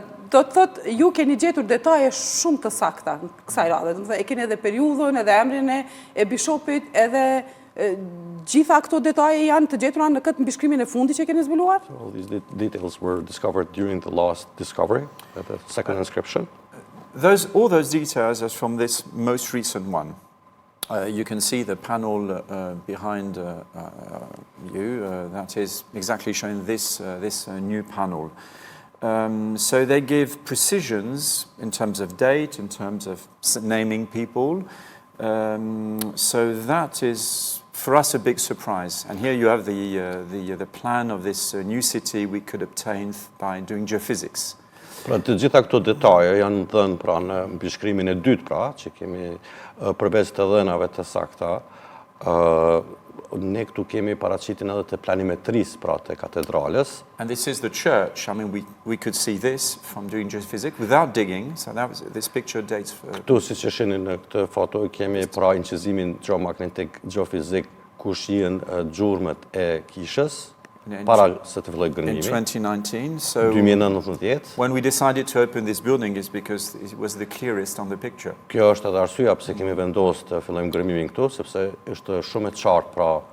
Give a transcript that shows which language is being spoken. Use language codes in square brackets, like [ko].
[sq] Do të thotë, ju keni gjetur detaje shumë të sakta në kësaj radhe. Do të thotë, e keni edhe periudhën, edhe emrin e bishopit, edhe gjitha këto detaje janë të gjetura në këtë mbishkrimin e fundit që keni zbuluar? [en] All these details were discovered during the last discovery, the second inscription. All those details are from this most recent one. You can see the panel behind you. That is exactly showing this new panel. So they give precisions in terms of date, in terms of naming people. So that is, for us, a big surprise. And here you have the plan of this new city we could obtain by doing geophysics. [sq] Pra të gjitha këto detaje janë dhënë pra në mbishkrimin e dytë pra, që kemi përveç të dhënave të sakta, ne këtu kemi paraqitin edhe të planimetrisë pra të katedrales. [en] And this is the church. I mean, we could see this from doing geophysics without digging. So this picture dates. [sq] Këtu siç e shihni në këtë foto kemi pra incizimin geomagnetik geofizik ku shihen gjurmët e kishës. Para se të filloj gërmimi. [en] In 2019, so 2019. When we decided to open this building is because it was the clearest on the picture. [sq] Kjo është edhe arsyeja pse kemi vendosur të fillojmë gërmimin këtu, sepse është shumë e qartë pra.